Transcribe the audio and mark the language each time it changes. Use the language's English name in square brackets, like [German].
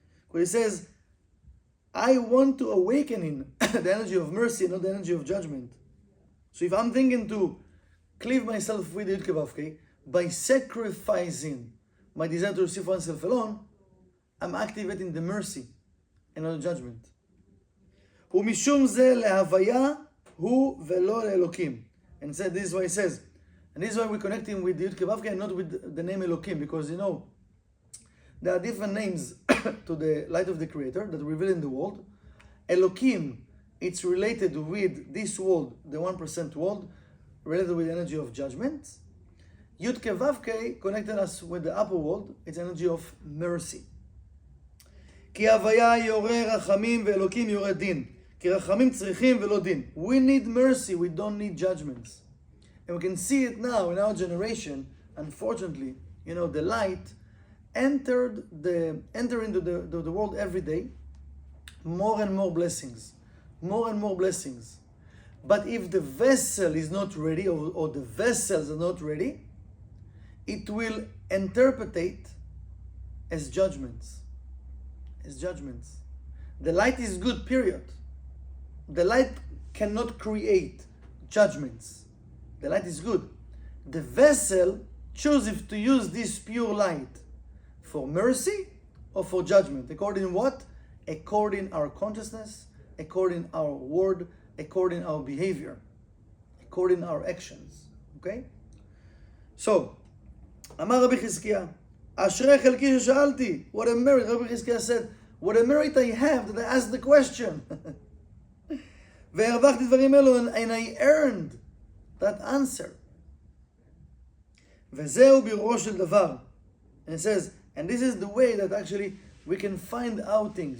[English] Where he says, I want to awaken in the energy of mercy, not the energy of judgment. So if I'm thinking to cleave myself with the Yud Kei Vav Kei by sacrificing my desire to receive oneself alone, I'm activating the mercy and not the judgment. [Hebrew] ומשום זה להוויה הוא ולא לאלוקים. [English] And said, this is why he says, and this is why we're connecting with the Yud Kei Vav Kei and not with the name Elokim, because there are different names to the light of the Creator that reveal in the world. Elokim, it's related with this world, the 1% world, related with the energy of judgment. Yud Kei Vav Kei connected us with the upper world, it's energy of mercy. [Hebrew] כי הוויה יורה רחמים ואלוקים יורה דין. כי רחמים צריכים ולא דין. [English] We need mercy, we don't need judgments. And we can see it now in our generation, unfortunately, the light enter into the world every day, more and more blessings. More and more blessings. But if the vessel is not ready, or the vessels are not ready, it will interpret as judgments. As judgments. The light is good, period. The light cannot create judgments. The light is good. The vessel chooses to use this pure light for mercy or for judgment. According what? According our consciousness, according our word, according our behavior, according our actions. Okay? [Hebrew] So, אמר רבי חזקיה, אשרי חלקי ששאלתי. [English] What a merit. Rabbi Chizkiah said, what a merit I have that I asked the question. [Hebrew] והרווחתי דברים אלו, [English] and I earned that answer. [Hebrew] וזהו בירורו של דבר. [English] And it says, and this is the way that actually we can find out things.